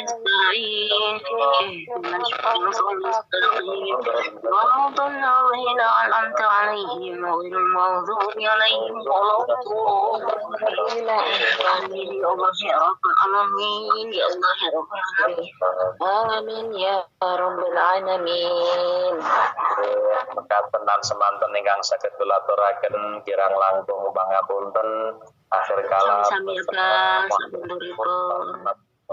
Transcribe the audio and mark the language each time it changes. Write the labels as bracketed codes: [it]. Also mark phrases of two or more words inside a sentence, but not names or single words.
[ar] صراط الذين أنعمت عليهم غير المغضوب عليهم ولا الضالين آمين يا الله يا رب العالمين يا الله يا رب العالمين آمين يا رب العالمين. [jv] Mekaten semanten ingkang saged kula aturaken kirang langkung pangapunten [ar] آخر الكلام. [jv] Sami-sami ya, Pak.